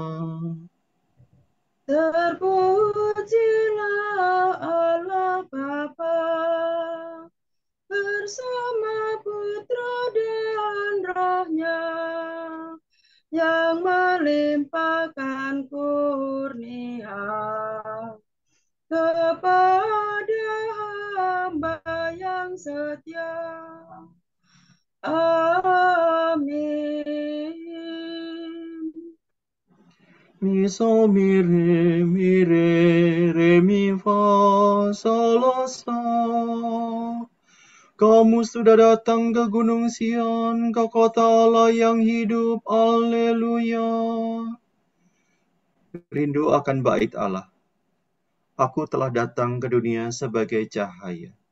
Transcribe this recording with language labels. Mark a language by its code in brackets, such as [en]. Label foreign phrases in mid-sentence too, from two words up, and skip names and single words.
[id] Terpujilah Allah Bapa bersama Putra dan Roh-Nya yang melimpahkan kurnia kepada hamba yang setia. Amin. Mi sol mi re mi fa sol la sa. Kamu sudah datang ke Gunung Sion, ke kota Allah yang hidup. Haleluya. Rindu akan bait Allah. Aku telah datang ke dunia sebagai cahaya.